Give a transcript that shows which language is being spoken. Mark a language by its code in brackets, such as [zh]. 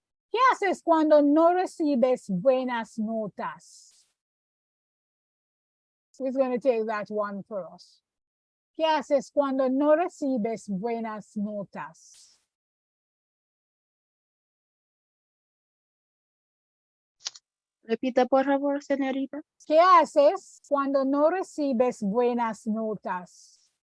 [es] ¿Qué haces cuando no recibes buenas notas? [en] Who's going to take that one for us? [es] ¿Qué haces cuando no recibes buenas notas? Repita, por favor, señorita. ¿Qué haces cuando no recibes buenas notas?